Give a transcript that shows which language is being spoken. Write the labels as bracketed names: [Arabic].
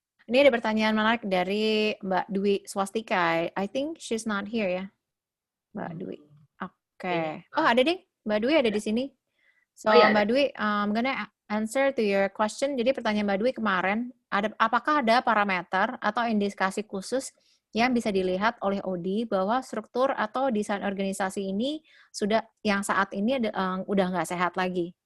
[Indonesian] Ini ada pertanyaan menarik dari Mbak Dwi Swastika. [English] I think she's not here [Indonesian] ya, Mbak Dwi. Oke. Oh, ada deh. Mbak Dwi ada di sini. [English] So, Mbak Dwi, I'm gonna answer to your question. [Indonesian] Jadi pertanyaan Mbak Dwi kemarin, apakah ada parameter atau indikasi khusus yang bisa dilihat oleh OD bahwa struktur atau desain organisasi ini yang saat ini udah nggak sehat lagi?